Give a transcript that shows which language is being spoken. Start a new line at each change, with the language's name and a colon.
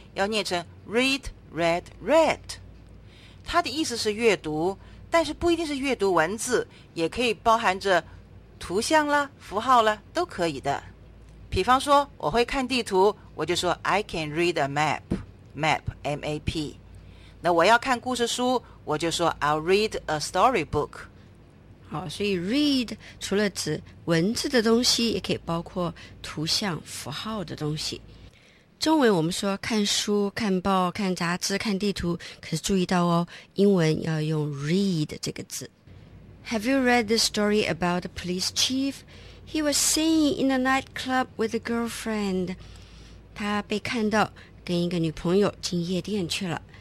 Chinese: 要念成 read, read, read。它的意思是阅读但是不一定是阅读文字也可以包含着图像啦符号啦都可以的比方说我会看地图我就说
English: I can read a map
Chinese: map M-A-P 那我要看故事书我就说
English: I'll read a story book
Chinese: 好所以 read 除了指文字的东西也可以包括图像符号的东西中文我们说看书、看报、看杂志、看地图，可是注意到哦，英文要用 read 这个字。
English: Have you read the story about the police chief? He was seen in a nightclub with a girlfriend.
Chinese: 他被看到跟一个女朋友进夜店去了。